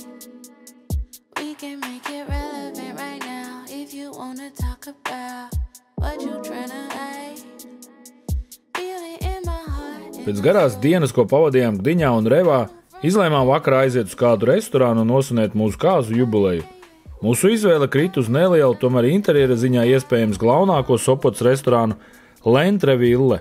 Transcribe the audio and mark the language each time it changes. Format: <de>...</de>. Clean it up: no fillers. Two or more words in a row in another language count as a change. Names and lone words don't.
<en>We can make it relevant right now if you wanna talk about what you tryna hide. Feel it in my heart.</en> <lv>Pēc garās dienas, ko pavadījām Gdiņā un Revā, izlēmām vakarā aiziet uz kādu restorānu un nosvinēt mūsu kāzu jubileju. Mūsu izvēle krita uz nelielu, tomēr interjera ziņā iespējams galvenāko Sopotas restorānu Lentre Ville.</lv>